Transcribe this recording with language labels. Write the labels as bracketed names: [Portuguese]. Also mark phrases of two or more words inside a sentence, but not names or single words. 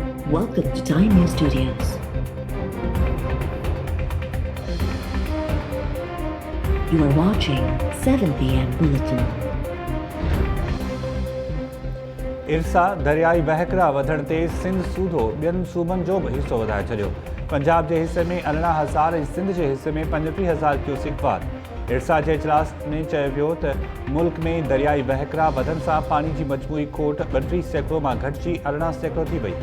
[English] Welcome to Time News Studios. You are watching 7 p.m. Bulletin. [Sindhi] इरसा दरियाई वहकरा वधण ते सिंध सूधो ॿियनि सूबनि जो बि हिसो वधाए छॾियो। पंजाब जे हिसे में 18,000 ऐं सिंध जे हिसे में 35,000 क्यूसिक वार। इरसा जे इजलास में चयो वियो त मुल्क में दरियाई वहकरा वधण सां पाणी जी मजमूई खोट 32% मां घटिजी 18% थी वई।